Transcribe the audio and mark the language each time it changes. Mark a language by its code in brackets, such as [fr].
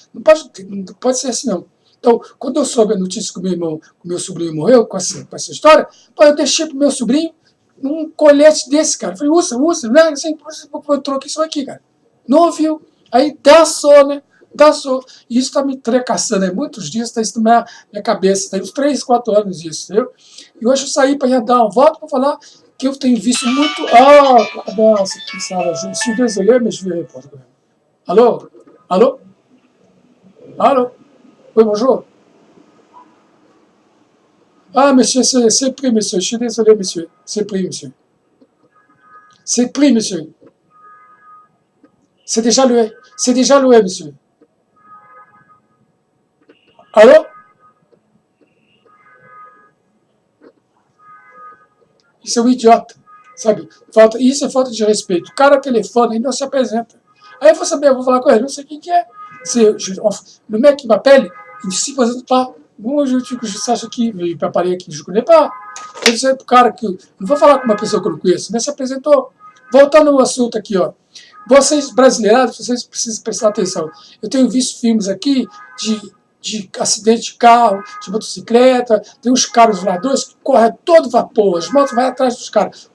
[pt] Não pode ser assim, não. Então, quando eu soube a notícia que o meu sobrinho morreu com essa história, eu deixei pro meu sobrinho um colete desse, cara. Eu falei, usa, né? Assim, eu troquei isso aqui, cara. Não ouviu. Aí dançou, né? Dançou. E isso tá me trecaçando aí muitos dias, tá isso na minha cabeça. Tem uns 3, 4 anos disso, entendeu? E hoje eu saí para dar uma volta para falar que eu tenho visto muito... nossa, que sala. [fr] Je suis désolé, mais je vais répondre. Allô? Allô? Allô? Oui, bonjour. Ah, monsieur, c'est pris, monsieur. Je suis désolé, monsieur. C'est pris, monsieur. C'est pris, monsieur. C'est déjà loué, monsieur. Allô? [pt] Isso é um idiota, sabe? Isso é falta de respeito. O cara telefona e não se apresenta. Aí eu vou saber, eu vou falar com ele, não sei quem que é. [fr] Le mec qui m'appelle, il ne s'y présente pas. Bon, je sache qui, il peut parler qui je ne connais pas. [pt] Eu disse pro cara que não vou falar com uma pessoa que eu não conheço, mas se apresentou. Voltando ao assunto aqui, ó. Vocês brasileiros, vocês precisam prestar atenção. Eu tenho visto filmes aqui de acidente de carro, de motocicleta, tem uns caras voadores que correm a todo vapor, as motos vão atrás dos caras.